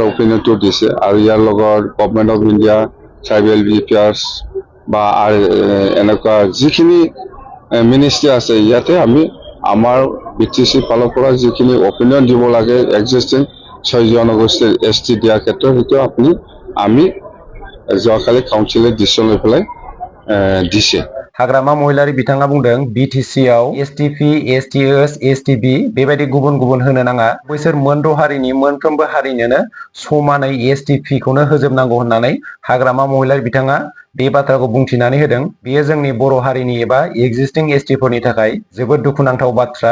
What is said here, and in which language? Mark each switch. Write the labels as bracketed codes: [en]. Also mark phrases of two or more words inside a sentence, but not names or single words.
[as] অপিনিয়নটো দিছে আৰু ইয়াৰ লগত গভৰ্ণমেণ্ট অফ ইণ্ডিয়া, ট্ৰাইবেল এফেয়াৰ্ছ বা এনেকুৱা যিখিনি মিনিষ্ট্ৰী আছে ইয়াতে আমি আমাৰ বিটিসি ফালৰ পৰা যিখিনি অপিনিয়ন দিব লাগে এক্সিষ্টিং 6 জনগোষ্ঠীৰ এসটি দিয়াৰ ক্ষেত্ৰত সেইটো আমি যোৱাকালি কাউন্সিলে ডিচিশ্যন লৈ পেলাই দিছে। [brx] हाग्रामा महिलारि बिथाङा बुंदों बिटिसि आव एसटिपि, एसटिएस, एसटिबि बेबायदि गुबुन गुबुन होनो नाङा। बैसोर मोन 6 हारिनि मोनफ्रोमबो हारिनोनो समानै एसटिपि खौनो होजोबनांगौ होननानै हाग्रामा महिलारि बिथाङा बे बाथ्राखौ बुंथिनानै होदों। बेयो जोंनि बर' हारिनि एबा एक्जिस्टिं एसटिफोरनि थाखाय जोबोद दुखुनांथाव बाथ्रा।